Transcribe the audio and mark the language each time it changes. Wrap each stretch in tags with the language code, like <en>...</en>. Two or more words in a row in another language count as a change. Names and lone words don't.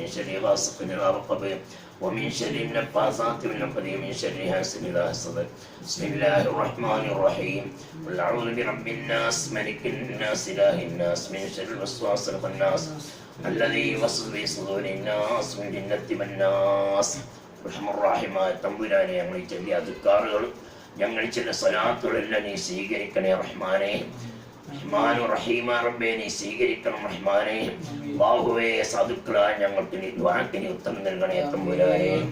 <ar>شر غاسق إذا وقب ومن شر النفاثات في العقد من شر حاسد إذا حسد بسم الله الرحمن الرحيم قل أعوذ برب الناس ملك الناس إله الناس من شر الوسواس الخناس الذي يوسوس في صدور الناس من الجنة والناس</ar> <ml>റഹ്മാൻ റഹീമായ തമ്പുരാനെ ഞങ്ങൾ ചെല്ലിയ അദ്കാറുകൾ ഞങ്ങൾ ചില സ്വലാത്തുകളെല്ലാം നീ സ്വീകരിക്കണേ റഹ്മാനെ. റഹ്മാനു റഹീമ റബ്ബേ നീ സ്വീകരിക്കണം റഹ്മാനെ. അല്ലാഹുവേ സാധുക്കളായ ഞങ്ങൾക്ക് നീ ദുആക്ക് നീ ഉത്തരം നൽകണേ തമ്പുരാനെ.</ml>